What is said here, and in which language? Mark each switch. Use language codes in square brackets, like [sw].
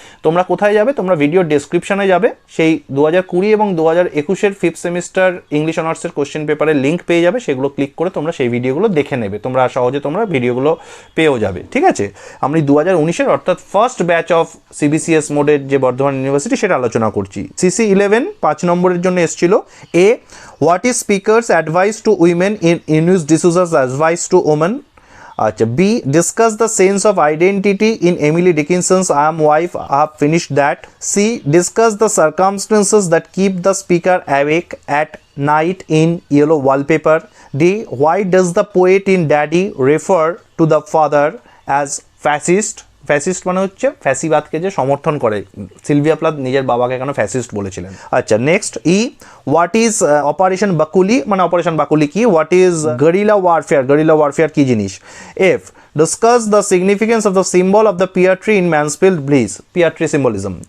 [bn] তোমরা কোথায় যাবে, তোমরা ভিডিও ডেসক্রিপশনে যাবে, সেই 2020 এবং 2021-এর 5th সেমিস্টার ইংলিশ অনার্সের কোয়েশ্চেন পেপারের লিঙ্ক পেয়ে যাবে, সেগুলো ক্লিক করে তোমরা সেই ভিডিওগুলো দেখে নেবে, তোমরা সহজে তোমরা ভিডিওগুলো পেয়েও যাবে, ঠিক আছে। আমি 2019-এর অর্থাৎ ফার্স্ট ব্যাচ অফ সিবিসিএস মোডের যে বর্ধমান ইউনিভার্সিটি সেটা আলোচনা করছি। CC 11 5 নম্বরের জন্য এসেছিল। [en] A. What is speaker's advice to women in English D'Souza's advice to women? B. Discuss the sense of identity in Emily Dickinson's I Am Wife. I have finished that. C. Discuss the circumstances that keep the speaker awake at night in Yellow Wallpaper. D. Why does the poet in Daddy refer to the father as fascist? [bn] Fascist মানে হচ্ছে ফ্যাসিবাদকে যে সমর্থন করে, Sylvia Plath নিজের বাবাকে কেন fascist বলেছিলেন। [en] আচ্ছা, next E, what is operation Bakuli, [bn] মানে অপারেশন বাকুলি কি? [en] what is guerrilla warfare, [bn] gorilla warfare কি জিনিস? [en] F, discuss the significance of the symbol of the pear tree in Mansfield Bliss, pear tree symbolism.